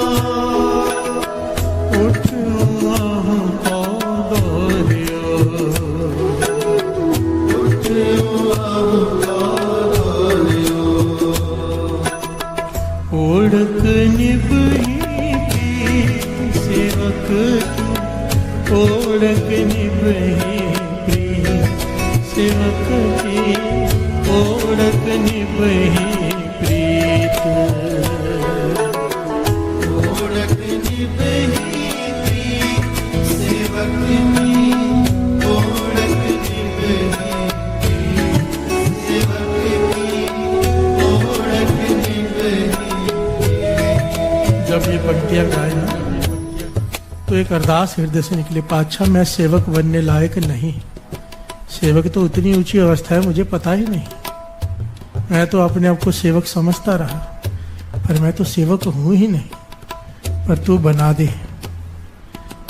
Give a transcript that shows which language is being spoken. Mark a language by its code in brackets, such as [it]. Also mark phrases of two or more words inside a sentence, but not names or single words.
[pa] ਉਠੁਆ ਕੋ ਦੌੜਿਓ, ਓੜਕ ਨਿਭਹੀ ਪ੍ਰੀਤਿ ਸੇਵਕ ਕੀ, ਓੜਕ ਨਿਭਹੀ ਪ੍ਰੀਤਿ ਸੇਵਕ ਕੀ, ਓੜਕ ਨਿਭਹੀ ਪ੍ਰੀਤਿ। ਓੜਕ ਨਿਭਹੀ ਪ੍ਰੀਤਿ ਸੇਵਕ ਕੀ, ਓੜਕ ਨਿਭਹੀ ਪ੍ਰੀਤਿ ਸੇਵਕ ਕੀ, ਓੜਕ ਨਿਭਹੀ। [hi] जब ये पंक्तियां गाए ना, तो एक अरदास हृदय से निकले, पातशाह मैं सेवक बनने लायक नहीं। सेवक तो उतनी ऊंची अवस्था है मुझे पता ही नहीं, मैं तो अपने आप को सेवक समझता रहा, पर मैं तो सेवक हूं ही नहीं, पर तू बना दे।